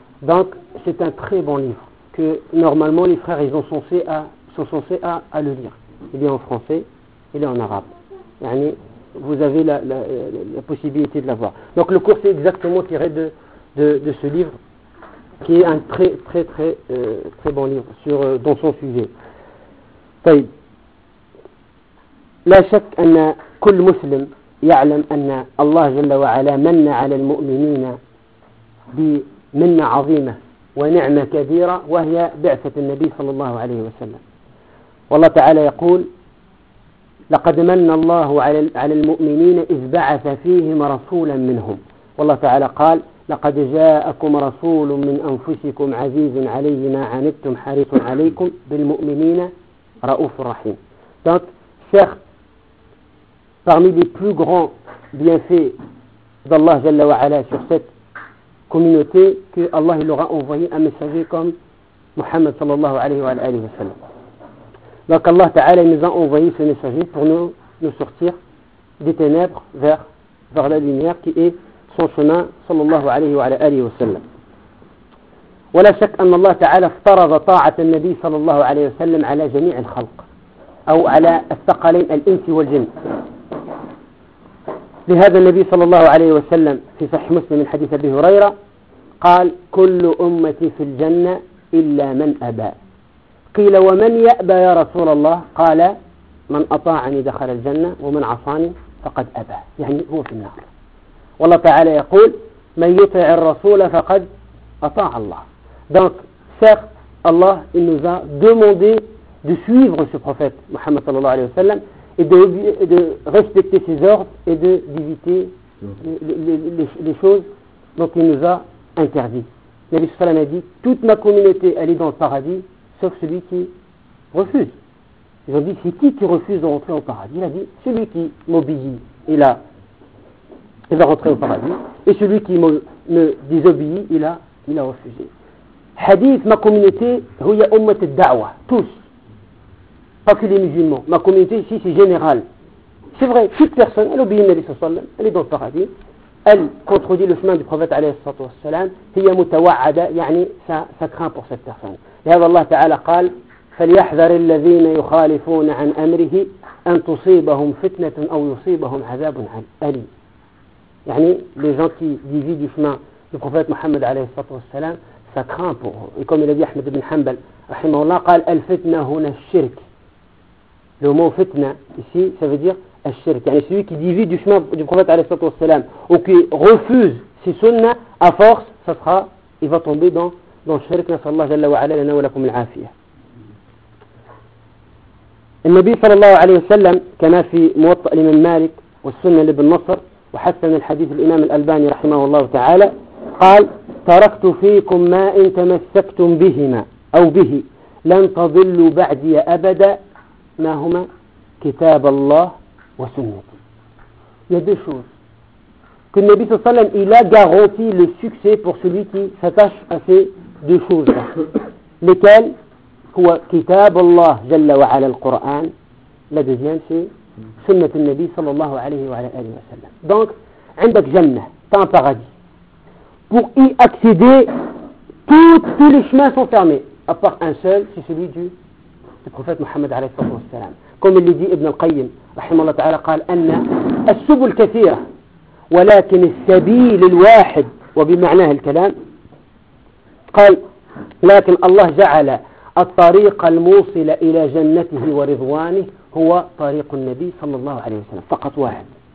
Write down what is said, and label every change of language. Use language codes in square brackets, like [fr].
[fr] Donc, c'est un très bon livre que normalement les frères ils sont censés le lire. Il est en français, il est en arabe. Yani, vous avez la possibilité de l'avoir. Donc, le cours c'est exactement tiré de ce livre, qui est un très très très très bon livre sur dans son sujet. [ar] طيب لا شك أن كل مسلم يعلم أن الله جل وعلا من على المؤمنين بمنة عظيمة ونعمة كبيرة، وهي بعثة النبي صلى الله عليه وسلم. والله تعالى يقول: لقد من الله على المؤمنين إذ بعث فيهم رسولا منهم. والله تعالى قال: لقد جاءكم رسول من أنفسكم عزيز عليه ما عنتم حريص عليكم بالمؤمنين رؤوف الرحيم. [fr] Donc, certes, parmi les plus grands bienfaits d'Allah Jalla wa Ala sur cette communauté, que Allah il aura envoyé un messager comme Muhammad sallallahu alayhi wa alayhi wa sallam. Donc Allah Ta'ala nous a envoyé ce messager pour nous sortir des ténèbres vers la lumière qui est son chemin sallallahu alayhi wa alayhi wa sallam. [ar] ولا شك أن الله تعالى افترض طاعة النبي صلى الله عليه وسلم على جميع الخلق أو على الثقلين الإنس والجن. لهذا النبي صلى الله عليه وسلم في صحيح مسلم من حديث أبي هريرة قال: كل أمتي في الجنة إلا من أبى. قيل: ومن يأبى يا رسول الله؟ قال: من أطاعني دخل الجنة ومن عصاني فقد أبى، يعني هو في النار. والله تعالى يقول: من يطع الرسول فقد أطاع الله. [fr] Donc, certes, Allah il nous a demandé de suivre ce prophète, Muhammad sallallahu alayhi wa sallam, et de respecter ses ordres et d'éviter les choses dont il nous a interdit. Nabi sallallahu alayhi wa sallam a dit: toute ma communauté, elle est dans le paradis, sauf celui qui refuse. Ils ont dit: c'est qui refuse de rentrer au paradis? Il a dit: celui qui m'obéit, il va rentrer au paradis, et celui qui me désobéit, il a refusé. Hadith, ma communauté, [ar] huya ummat al-da'wa, [fr] tous, pas que les musulmans. Ma communauté ici, c'est général. C'est vrai, toute personne, elle obéit Nabi sallallahu alayhi wa sallam, elle est dans le paradis, elle contredit le chemin du prophète alayhi sallallahu alayhi wa sallam, [ar] huya mutawa'ada, [fr] yani ça craint pour cette personne. Et alors Allah Ta'ala [ar] قال: فليحذر الذين يخالفون عن أمره أن تصيبهم فتنة أو يصيبهم عذاب أليم. [fr] Yani, les gens qui dévient du chemin du prophète Muhammad alayhi sallallahu alayhi wa sallam, ça craint pour eux. Et comme il a dit Ahmed ibn Hanbal, rahimahullah, [ar] قال: الفتنة هنا الشرك. [fr] Le mot fitna ici, ça veut dire الشرك. Yani celui qui divise du chemin du prophète alayhi sallallahu alayhi wa sallam ou qui refuse ses sunnah, à force, ça sera, il va tomber dans الشرك. [ar] Nassallah jalla wa ala lana wa lakum al-afiyah. [fr] Le Nabi sallallahu alayhi wa sallam, comme dans le Muwatta' l'Imam Malik et le Sunnah l'Ibn Nasr, [ar] وحسن الحديث الإمام الألباني رحمه الله تعالى قال: تركت فيكم ما إن تمسكتم بهما أو به لن تضلوا بعدي أبدا، ما هما؟ كتاب الله وسنتي. [fr] Il y a deux choses que le Nabi sallallahu alayhi wa sallam, il a garanti le succès pour celui qui s'attache à ces deux choses-là. Lesquelles? [ar] هو كتاب الله جل وعلا القرآن. [fr] La deuxième, c'est [ar] سنة النبي صلى الله عليه وعلى آله وسلم. [fr] Donc, [ar] عندك جنة, [fr] t'as un paradis. Pour y accéder, tous les chemins sont fermés, à part un seul, c'est celui du prophète Mohammed عليه الصلاة والسلام. Comme il le dit [ar] Ibn al-Qayyim, رحمه الله تعالى, قال أن السبل كثيرة ولكن السبيل الواحد, وبمعناه الكلام قال لكن الله جعل الطريق الموصل إلى جنته ورضوانه هو طريق النبي صلى الله عليه وسلم فقط واحد.